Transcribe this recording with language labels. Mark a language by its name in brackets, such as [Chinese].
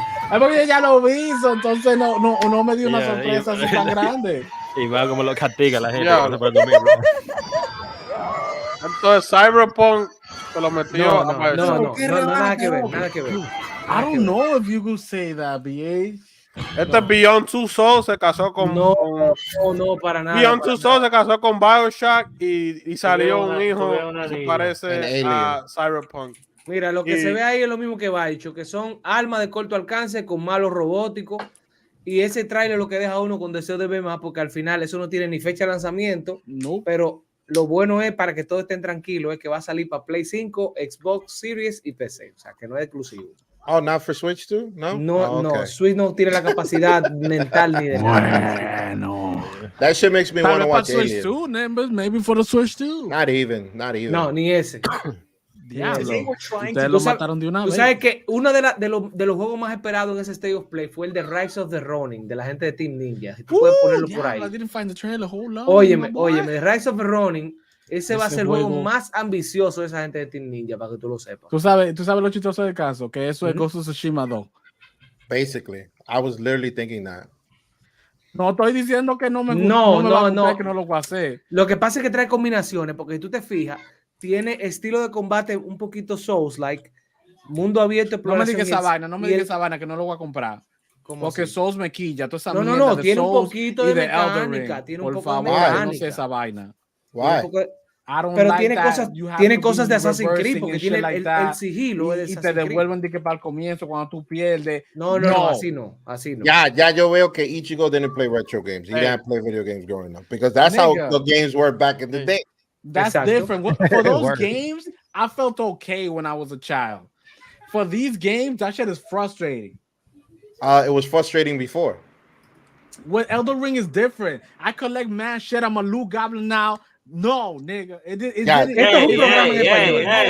[Spanish] Es porque ya lo vi, entonces no me dio una sorpresa así tan grande. Y va como lo castiga la gente. Entonces Cyberpunk se lo metió. No, nada que ver, nada que ver. [English] I don't know if you could say that, BH. [Spanish] Este Beyond Two Souls se casó con... No, para nada. Beyond Two Souls se casó con Bioshock y salió un hijo que parece a Cyberpunk. Mira, lo que se ve ahí es lo mismo que Bioshock, que son armas de corto alcance con malos robóticos. Y ese tráiler lo que deja a uno con deseo de ver más, porque al final eso no tiene ni fecha de lanzamiento. No. Pero lo bueno es, para que todos estén tranquilos, es que va a salir para Play 5, Xbox Series y PC. O sea, que no es exclusivo. [English] Oh, not for Switch too? No, [Spanish] no, Switch no tiene la capacidad mental ni de nada. No. [English] That shit makes me want to watch Switch too, maybe for the Switch too. Not even. [Spanish] No, ni ese. Ustedes lo mataron de una vez. Tú sabes que uno de los juegos más esperados en ese State of Play fue el de Rise of the Ronin, de la gente de Team Ninja. Si tú puedes ponerlo por ahí. Óyeme, de Rise of the Ronin, ese va a ser el juego más ambicioso de esa gente de Team Ninja, para que tú lo sepas. Tú sabes lo chistoso del caso, que eso es Ghost of Tsushima 2. Basically, I was literally thinking that. No estoy diciendo que no me gusta, que no lo voy a hacer. Lo que pasa es que trae combinaciones, porque si tú te fijas, tiene estilo de combate un poquito Souls-like, mundo abierto, no me digas esa vaina, que no lo voy a comprar. Porque así? Souls me quilla, toda esa no, tiene un poquito de mecánica, tiene un poco de mecánica. No sé esa vaina. Pero tiene cosas de Assassin's Creed, porque tiene el sigilo y te devuelven de que para el comienzo cuando tú pierdes. No, así no. Ya yo veo que [English] Ichigo didn't play retro games. He didn't play video games growing up, because that's how the games were back in the day. That's different. For those games, I felt okay when I was a child. For these games, that shit is frustrating. It was frustrating before. What Elden Ring is different. I collect mad shit. I'm a Luke Goblin now. No, nigga. [Spanish] Esto es un programa en español.